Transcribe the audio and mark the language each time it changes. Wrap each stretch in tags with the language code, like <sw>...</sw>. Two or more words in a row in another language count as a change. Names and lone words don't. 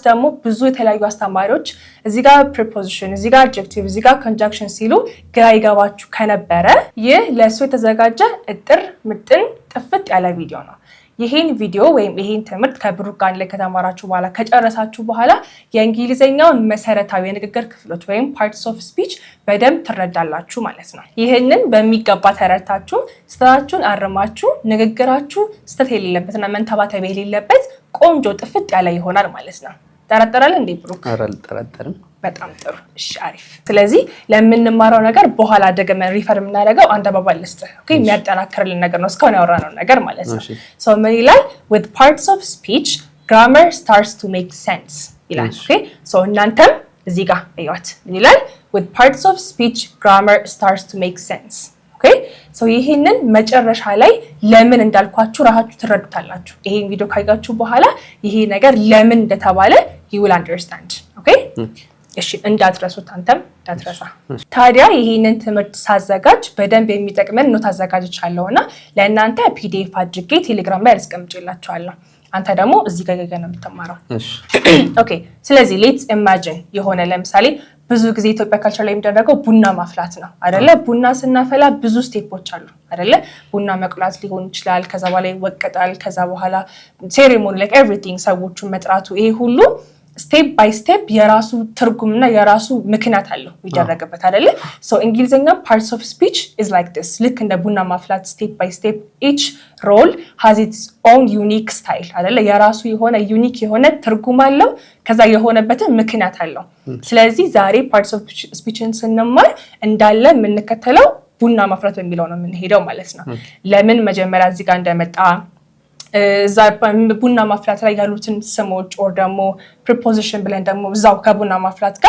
<am>ደግሞ ብዙ የተለያዩ አስተማሪዎች እዚህ ጋር ፕሪፖዚሽን እዚህ ጋር አድጀክቲቭ እዚህ ጋር ኮንጃንክሽን ሲሉ ግራ ይገባችሁ ከነበረ ይህ ለእሱ የተዘጋጀ እጥር ምጥን ጥፍጥ ያለ ቪዲዮ ነው። ይሄን ቪዲዮ ወይም ይሄን ትምህርት ከብሩክ ጋር ላይ ከተማራችሁ በኋላ ከጨረሳችሁ በኋላ የእንግሊዝኛውን መሰረታዊ የንግግር ክፍሎች ወይም</am> <en>parts of speech</en> <am>በደንብ ትረዳላችሁ ማለት ነው። ይሄንን በሚገባ ተረድታችሁ ስህተታችሁን አርማችሁ ንግግራችሁ ስህተት የሌለበትና መንተባተብ የሌለበት ቆንጆ ጥፍጥ ያለ ይሆናል ማለት ነው። ተረድተናል እንዴ ብሩክ? አልጠረጠርም። በጣም ጥሩ። እሺ አሪፍ። ስለዚህ ለምንማረው ነገር በኋላ ደግመን ሪፈር የምናደርገው አንድ አባባል ልስጥ ኦኬ የሚያጠናክርልን ነገር ነው እስካሁን ያወራነው ነገር ማለት ነው። ምን ይላል?</am> <en>with parts of speech grammar starts to make sense</en> <am>ይላል። ኦኬ እናንተም እዚህ ጋር እዩት ምን ይላል?</am> <en>with parts of speech grammar starts to make sense</en> <am>ኦኬ ይሄንን መጨረሻ ላይ ለምን እንዳልኳችሁ ራሳችሁ ትረዱታላችሁ። ይሄን ቪዲዮ ካያችሁ በኋላ ይሄ ነገር ለምን እንደተባለ</am> <en>you will understand</en> <am>ኦኬ እሺ እንዳትረሱት አንተም እንዳትረሳ። ታዲያ ይሄንን ትምህርት ሳዘጋጅ በደንብ የሚጠቅመን ኖት አዘጋጅቻለሁና ለእናንተ ፒዲኤፍ አድርጌ ቴሌግራም ላይ አስቀምጬላችኋለሁ። አንተ ደግሞ እዚህ ጋር ነው የምትማረው። ኦኬ ስለዚህ</am> <en>let's imagine</en> <am>የሆነ ለምሳሌ ብዙ ጊዜ ኢትዮጵያ ካልቸር ላይ የሚደረገው ቡና ማፍላት ነው አይደለ? ቡና ስናፈላ ብዙ ስቴፖች አሉ አይደለ? ቡና መቁላት ሊሆን ይችላል፣ ከዛ በኋላ ይወቀጣል፣ ከዛ በኋላ</am> <en>ceremony like everything</en> <am>ሰዎቹን መጥራቱ ይሄ ሁሉ</am> <en>step by step</en> <am>የራሱ ትርጉምና የራሱ ምክንያት አለው ይደረግበት አይደለ?</am> <en>እንግሊዝኛ parts of speech is like this</en> <am>ልክ እንደ ቡና ማፍላት</am> <en>step by step each role has its own unique style አይደለ?</en> <am>የራሱ የሆነ ዩኒክ የሆነ ትርጉም አለው ከዛ የሆነበትን ምክንያት አለው። ስለዚህ ዛሬ</am> <en>parts of speechን</en> <am>ስንማር እንዳለ የምንከተለው ቡና ማፍላት በሚለው ነው የምንሄደው ማለት ነው። ለምን መጀመሪያ እዚህ ጋር እንደመጣ እዛ ቡና ማፍላት ላይ ያሉትን ስሞች ኦር ደግሞ ፕሪፖዚሽን ብለን ደግሞ እዛው ከቡና ማፍላት ጋር</am>